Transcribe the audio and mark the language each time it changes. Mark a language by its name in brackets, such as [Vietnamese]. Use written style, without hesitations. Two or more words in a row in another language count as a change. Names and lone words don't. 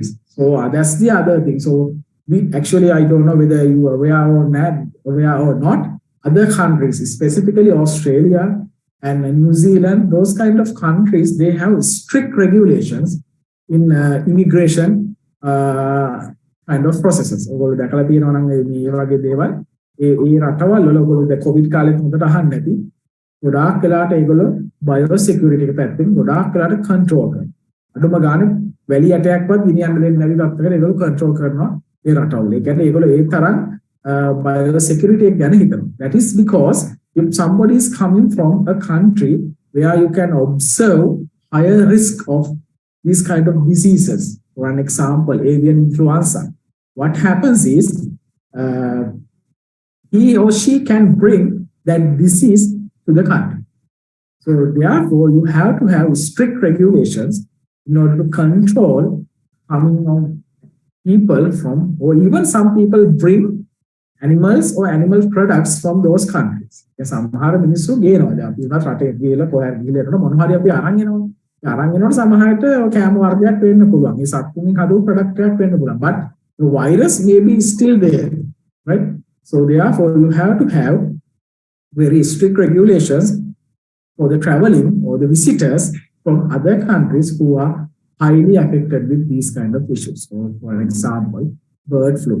[English] So that's the other thing. So we actually, I don't know whether you are aware or not, other countries, specifically Australia and New Zealand, those kind of countries, they have strict regulations in immigration kind of processes. [Sinhala] ඔයගොල්ලෝ දැකලා තියෙනවා නම් මේ වගේ දේවල් ඒ රටවල් වල ඔයගොල්ලෝ දැන් කොවිඩ් කාලෙත් හොඳට අහන්න ඇති. ගොඩාක් වෙලාට ඒගොල්ලෝ [English] bio security [Sinhala] එක පැත්තෙන් ගොඩාක් වෙලාට කන්ට්‍රෝල් කරනවා. අඩුම ගානේ වැලි ඇටයක්වත් ගෙනියන්න දෙන්නේ නැති තත්ත්වයකට ඒගොල්ලෝ කන්ට්‍රෝල් කරනවා ඒ රටවල. ඒ කියන්නේ ඒගොල්ලෝ ඒ තරම් [English] bio security [Sinhala] එක ගැන හිතනවා. [English] That is because if somebody is coming from a country where you can observe higher risk of these kind of diseases, for an example, avian influenza, what happens is he or she can bring that disease to the country. So therefore, you have to have strict regulations in order to control coming of people from, or even some people bring animals or animal products from those countries. [Sinhala] සමහර මිනිස්සු ගේනවා. දැන් අපි උනත් රටේ ගිහලා කොහේ ගිහලා මොන හරි අපි අරන් එනවා. අරන් එනකොට සමහරට කෑම වර්ගයක් වෙන්න පුළුවන්. ඒ සත්තුන්ගෙන් හදපු ප්‍රොඩක්ට් එකක් වෙන්න පුළුවන්. [English] But the virus may be still there, right? So therefore you have to have very strict regulations for the traveling or the visitors from other countries who are highly affected with these kind of issues. So for example, bird flu.